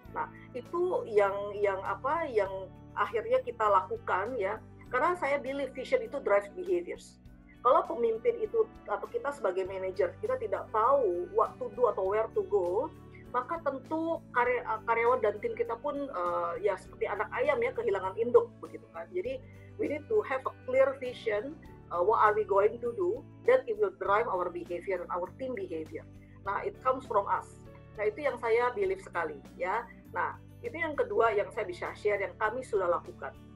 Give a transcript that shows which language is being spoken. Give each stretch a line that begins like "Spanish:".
Indonesian: Nah, itu yang akhirnya kita lakukan ya, karena saya believe vision itu drives behaviors. Kalau pemimpin itu atau kita sebagai manager kita tidak tahu what to do atau where to go, maka tentu karyawan dan tim kita pun ya seperti anak ayam ya, kehilangan induk begitu kan.
English: Jadi we need to have a clear vision, what are we going to do, that it will drive our behavior, our team behavior. Nah, it comes from us.
Indonesian: Nah, itu yang saya believe sekali ya. Nah, itu yang kedua yang saya bisa share yang kami sudah lakukan.